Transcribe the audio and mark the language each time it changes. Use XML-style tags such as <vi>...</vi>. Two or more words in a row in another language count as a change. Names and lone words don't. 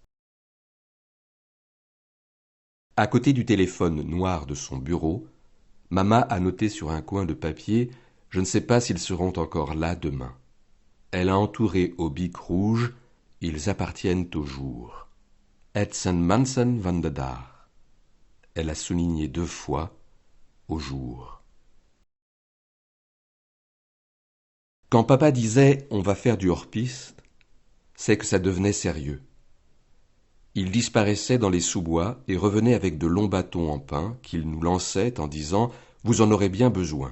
<fr>À côté du téléphone noir de son bureau, Mama a noté sur un coin de papier « Je ne sais pas s'ils seront encore là demain ». Elle a entouré au bic rouge ils appartiennent au jour.</fr> <nl>Het zijn mensen van de dag.</nl> <fr>Elle a souligné 2 fois au jour. Quand papa disait « on va faire du hors-piste », c'est que ça devenait sérieux. Il disparaissait dans les sous-bois et revenait avec de longs bâtons en pin qu'il nous lançait en disant « vous en aurez bien besoin ».</fr>